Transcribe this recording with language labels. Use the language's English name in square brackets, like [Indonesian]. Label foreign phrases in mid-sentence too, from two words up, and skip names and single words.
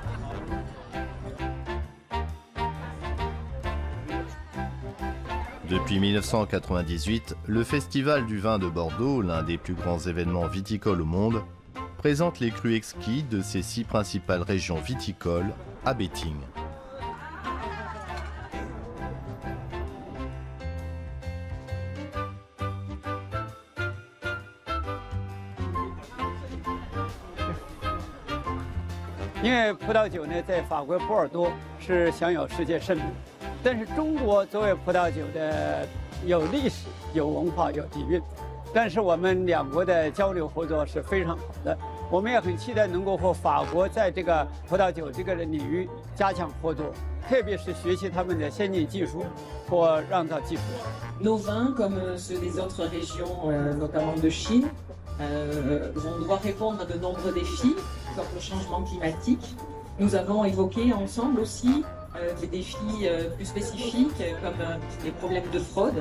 [French] Depuis 1998, le Festival du vin de Bordeaux, l'un des plus grands événements viticoles au monde, présente les crus exquis de ses 6 principales régions viticoles à Beijing. [Chinese] 因为葡萄酒呢，在法国波尔多是享有世界盛名，但是中国作为葡萄酒的有历史、有文化、有底蕴，但是我们两国的交流合作是非常好的。我们也很期待能够和法国在这个葡萄酒这个领域加强合作，特别是学习他们的先进技术或酿造技术。 [French] Nos vins, comme ceux des autres régions, notamment de Chine, vont devoir répondre à de nombreux défis, comme le changement climatique. Nous avons évoqué ensemble aussi des défis plus spécifiques, comme les problèmes de fraude.